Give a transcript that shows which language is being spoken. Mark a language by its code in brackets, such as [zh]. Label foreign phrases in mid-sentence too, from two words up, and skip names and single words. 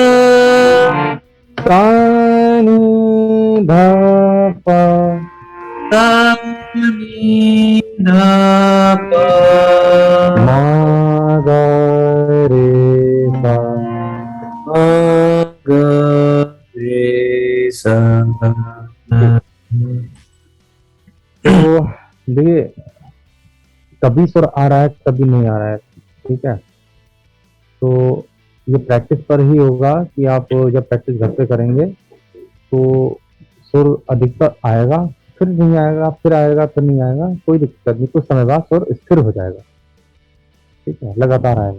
[hi] सा नी धा पा सा नि ध प मा गा रे सा। म ग रे सा। तो देखिए कभी सुर आ रहा है कभी नहीं आ रहा है, ठीक है। तो ये प्रैक्टिस पर ही होगा कि आप जब प्रैक्टिस घर पे करेंगे तो सुर अधिकतर आएगा, फिर नहीं आएगा, फिर आएगा, फिर नहीं आएगा, कोई दिक्कत नहीं, कुछ समय बाद सुर स्थिर हो जाएगा, ठीक है, लगातार आएगा।